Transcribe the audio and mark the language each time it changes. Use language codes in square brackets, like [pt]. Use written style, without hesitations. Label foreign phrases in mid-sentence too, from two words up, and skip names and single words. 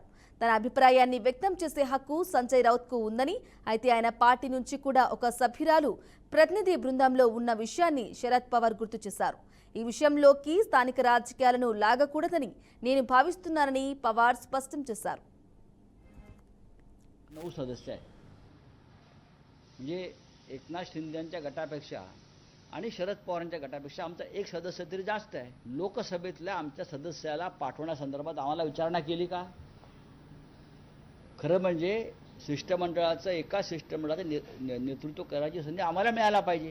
[te] తన అభిప్రాయాన్ని వ్యక్తం చేసే హక్కు సంజయ్ రౌత్కు ఉందని, అయితే ఆయన పార్టీ నుంచి కూడా ఒక సభ్యురాలు ప్రతినిధి బృందంలో ఉన్న విషయాన్ని శరద్ పవార్ గుర్తు చేశారు. ఈ విషయంలోకి స్థానిక రాజకీయాలను లాగకూడదని నేను భావిస్తున్నానని పవార్ స్పష్టం చేశారు. [mr] 9 सदस्य आहे, म्हणजे एकनाथ शिंदेच्या गटापेक्षा आणि शरद पवारांच्या गटापेक्षा आमचा एक सदस्य तरी जास्त आहे. लोकसभेतल्या आमच्या सदस्याला पाठवण्यासंदर्भात आम्हाला विचारणा केली का? खरं म्हणजे शिष्टमंडळाचं एका शिष्टमंडळाचं नेतृत्व करायची संधी आम्हाला मिळायला पाहिजे.